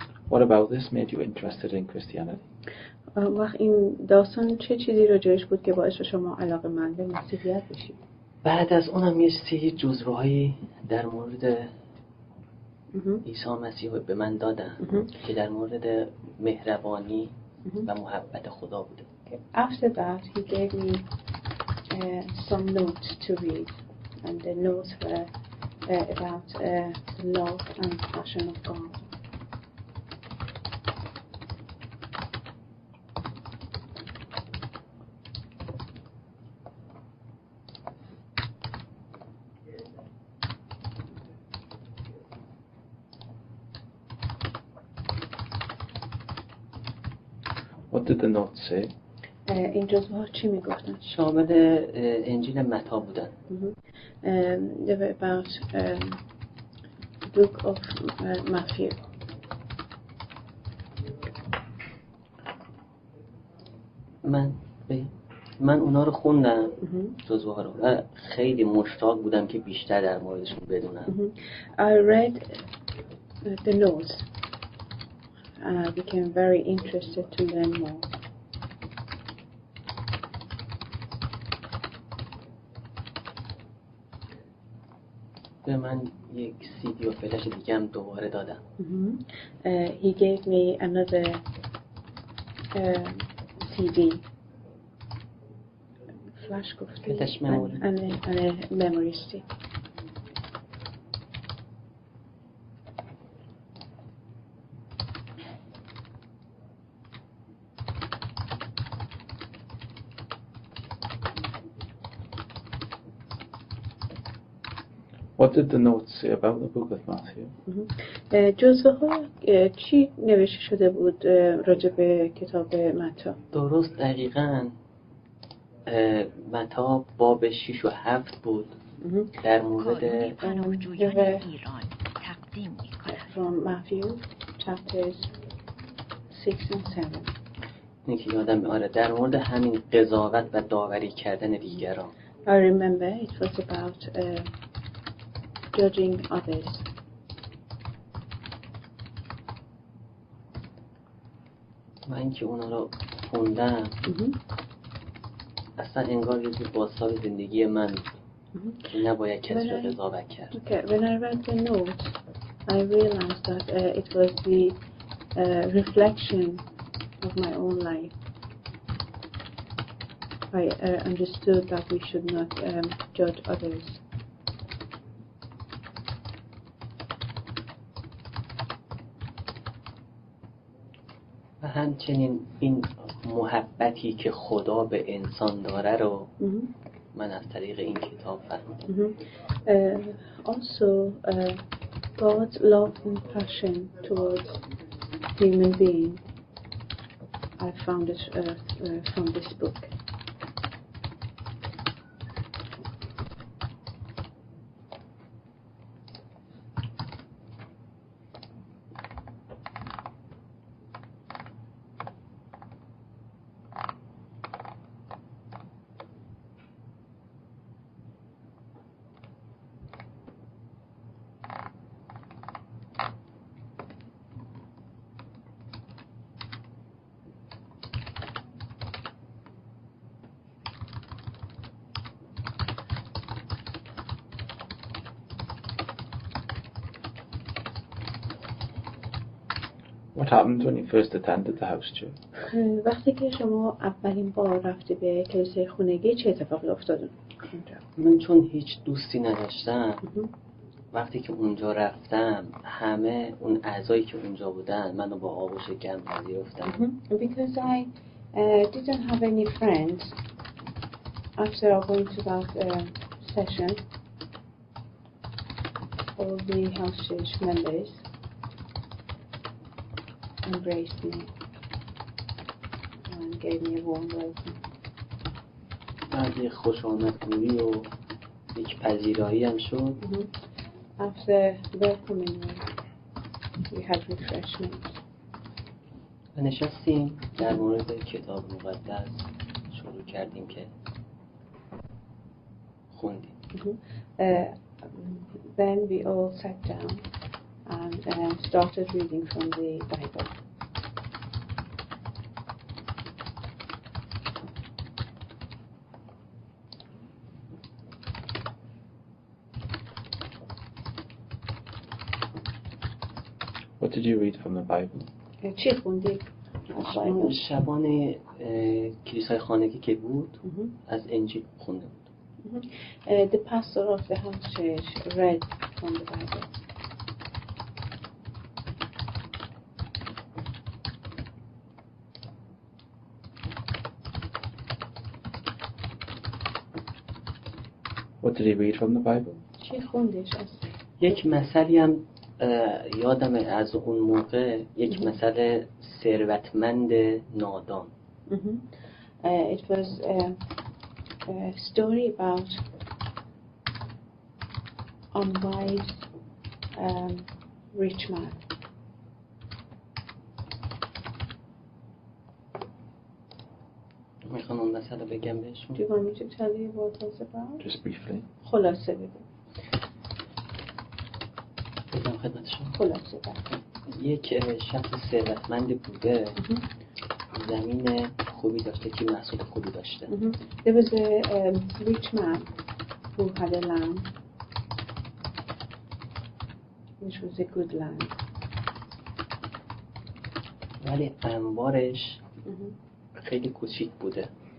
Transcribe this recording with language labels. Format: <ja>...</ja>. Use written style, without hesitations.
<en>What about this made you interested in Christianity?</en> <fa>وقت این داستان چه چیزی راجعش بود که باعث شما علاقه‌مند به مسیحیت بشید؟ بعد از اونم یه سری جزوهایی در مورد عیسی مسیح به من دادن که در مورد مهربانی و محبت خدا بوده.</fa> <en>After that, he gave me some notes to read, and the notes were about the love and passion of God. What did the notes say?</en> <fa>این جزوها چی میگفتن؟ شامل انجیل متی بودن.</fa> <en>They were about book of Matthew.</en> <fa>من اونا رو خوندم جزوها رو و خیلی مشتاق بودم که بیشتر در موردشون بدونم.</fa> <en>I read the notes and I became very interested to learn more.</en> <fa>به من یک CD و فلش دیگه هم دوباره دادم.</fa> <en>He gave me another CD.</en> <fa>Flash گفتی؟ فلش memory.</fa> <en>and a memory stick. What did the notes say about the book of Matthew?</en> <fa>جزوه‌ها چی نوشته شده بود راجع به کتاب متی؟ درست دقیقاً متی باب 6 و 7 بود در مورد پناهجویان ایران تقدیم می‌کند.</fa> <en>From Matthew chapters 6 and 7.</en> <fa>اینی که یادم آره در مورد همین قضاوت و داوری کردن دیگران.</fa> <en>I remember it was about judging others.</en> <fa>من که اونا رو خوندم اصلا انگار یه جور بازتاب زندگی من نباید کسی رو قضاوت کرد.</fa> <en>Okay, when I read the notes, I realized that it was the reflection of my own life. I understood that we should not judge others.</en> <fa>و همچنین این محبتی که خدا به انسان داره رو من از طریق این کتاب فهمیدم.</fa> <en>Also, God's love and passion towards human being, I found it from this book. What happened when you first attended the house church?</en> <fa>وقتی که شما اولین بار رفتی به کلیسای خونگی چه اتفاقی افتاد؟ من چون هیچ دوستی نداشتم وقتی که اونجا رفتم همه اون اعضایی که اونجا بودن منو با آغوش گرم پذیرفتن.</fa> <en>Because I didn't have any friends after going to that session, all the house church members embraced me and gave me a warm welcome.</en> <fa>بعد یه خوش آمدگویی و یک پذیرایی هم شد.</fa> <en>After welcoming me, we had refreshments.</en> <fa>و نشستیم در مورد کتاب مقدس شروع کردیم که خوندیم.</fa> <en>Then we all sat down and started reading from the Bible. What did you read from the Bible?</en> <fa>چی خوندی؟ شبان کلیسای خانگی که بود از انجیل خونده بود.</fa> <en>The pastor of the house church read from the Bible. What did he read from the Bible?</en> <fa>چی خوندش از؟ یک مثلی هم یادم از اون موقع یک مثل ثروتمند نادان.</fa> <en>It was a story about unwise rich man.</en> <fa>میخوام اون مثل رو بگم بهشون.</fa> <en>Do you want me to tell you what it was about? Just briefly.</en> <fa>خلاصه بگم. بگم خدمتشون. خلاصه بگم. یک شخص ثروتمند بوده، زمین خوبی داشته که محصول خوبی داشته.</fa> <en>There was a rich man who had a land which was a good land.</en> <fa>ولی انبارش خیلی کوچیک بوده.</fa>